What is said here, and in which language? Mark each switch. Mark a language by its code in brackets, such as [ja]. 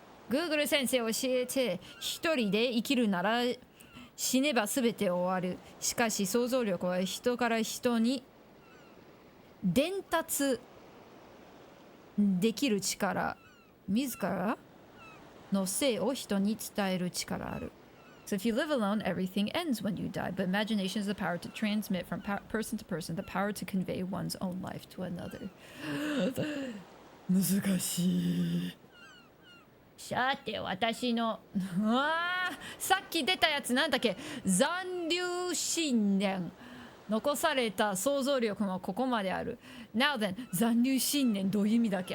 [ja] Google 先生教えて、一人で生きるなら死ねばすべて終わる。しかし想像力は人から人に伝達できる力、自らの生を人に伝える力ある。 [en] So if you live alone, everything ends when you die. But imagination is the power to transmit from person to person, the power to convey one's own life to another. [ja] 難しい。さて、私のさっき出たやつなんだっけ？残留信念。残された想像力もここまである。 [en] Now then, [ja] 残留信念どういう意味だっけ？